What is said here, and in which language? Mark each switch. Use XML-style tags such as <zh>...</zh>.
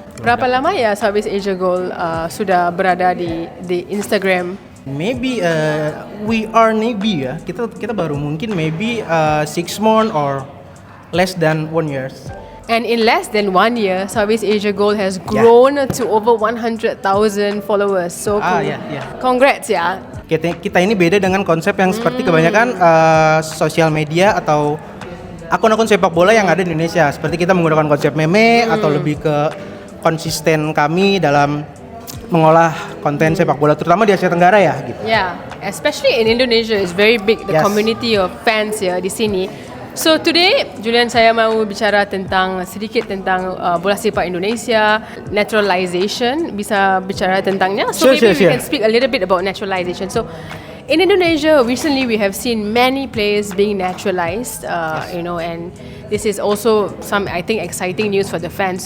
<id>Berapa lama ya Southeast Asia Goal sudah berada di Instagram?</id> <en>Maybe we are newbie ya.</en> <id>Kita baru mungkin</id> <en>maybe 6 months or less than 1 year. And in less than 1 year, Southeast Asia Goal has grown to over 100,000 followers. So yeah. congrats ya.</en> <id>Kita ini beda dengan konsep yang seperti kebanyakan sosial media atau akun-akun sepak bola yang ada di Indonesia. Seperti kita menggunakan konsep meme atau lebih ke konsisten kami dalam mengolah konten sepak bola terutama di Asia Tenggara ya gitu.</id> <en>Yeah, especially in Indonesia, it's very big, the Yes. community of fans</en> <ms>ya di sini.</ms> <en>So today,</en> <ms>Julian, saya mau bicara sedikit tentang bola sepak Indonesia, naturalization. Bisa bicara tentangnya. So</ms> <en>Sure. we can speak a little bit about naturalization. So in Indonesia, recently we have seen many players being naturalized, and this is also some, I think, exciting news for the fans.</en>